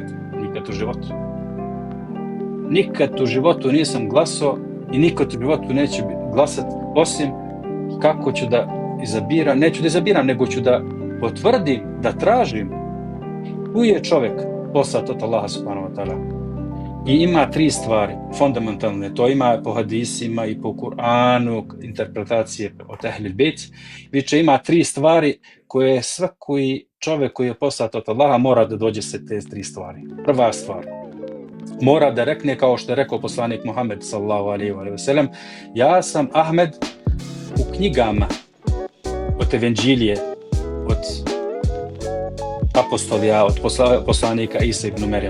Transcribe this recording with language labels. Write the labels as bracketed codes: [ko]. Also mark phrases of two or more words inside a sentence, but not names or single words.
[bs] Nikad u životu. Nikad u životu nisam glasao i nikad u životu neću glasati, osim kako ću da izabiram, neću da izabiram, nego ću da potvrdim, da tražim koji je čovjek poslat od [ar] الله سبحانه وتعالى. [bs] I ima 3 stvari fundamentalne, to ima po hadisima i po Kur'anu, interpretacije od Ehlil Bejt. Viče ima 3 stvari koje svaki čovjek koji je poslat od Allaha mora da dođe se te 3 stvari. Prva stvar, mora da rekne kao što je rekao poslanik Muhammed [ar] صلى الله عليه وسلم, [bs] ja sam Ahmed u knjigama od Evanđelije, od apostolija, od poslanika Isa ibn Merjem.